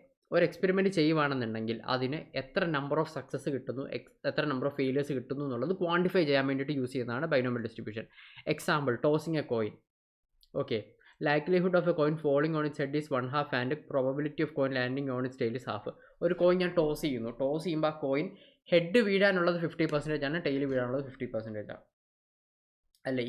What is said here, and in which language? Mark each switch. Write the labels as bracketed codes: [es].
[ml] ഒരു എക്സ്പെരിമെൻറ്റ് ചെയ്യുവാണെന്നുണ്ടെങ്കിൽ അതിന് എത്ര നമ്പർ ഓഫ് സക്സസ് കിട്ടുന്നു, എത്ര നമ്പർ ഓഫ് ഫെയിലിയേഴ്സ് കിട്ടുന്നു എന്നുള്ളത് ക്വാണ്ടിഫൈ ചെയ്യാൻ വേണ്ടിയിട്ട് യൂസ് ചെയ്യുന്നതാണ് binomial distribution. [en] Example tossing a coin. Okay, likelihood of a coin falling on its head is 1/2 and probability of coin landing on its tail is 1/2. [ml] ഒരു coin ഞാൻ toss ചെയ്യുന്നു. Toss ചെയ്യുമ്പോൾ ആ കോയിൻ ഹെഡ് വീഴാനുള്ളത് 50% ആണ്, tail വീഴാനുള്ളത് 50% ആണ് അല്ലേ?